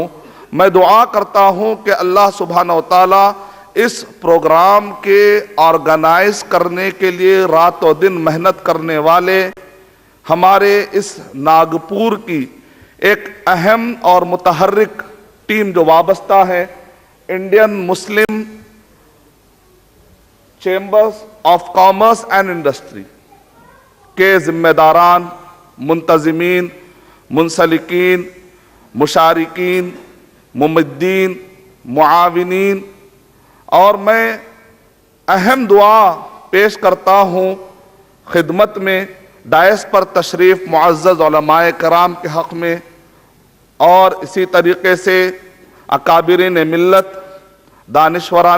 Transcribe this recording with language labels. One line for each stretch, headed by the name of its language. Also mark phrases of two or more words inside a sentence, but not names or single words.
Urdu: میں دعا کرتا ہوں کہ اللہ سبحانہ و تعالیٰ اس پروگرام کے آرگنائز کرنے کے لیے رات و دن محنت کرنے والے ہمارے اس ناگپور کی ایک اہم اور متحرک ٹیم جو وابستہ ہے انڈین مسلم چیمبرز آف کامرس اینڈ انڈسٹری کے ذمہ داران، منتظمین، منسلکین، مشارکین، ممدین، معاونین، اور میں اہم دعا پیش کرتا ہوں خدمت میں ڈائس پر تشریف معزز علماء کرام کے حق میں، اور اسی طریقے سے اکابرین ملت، دانشوران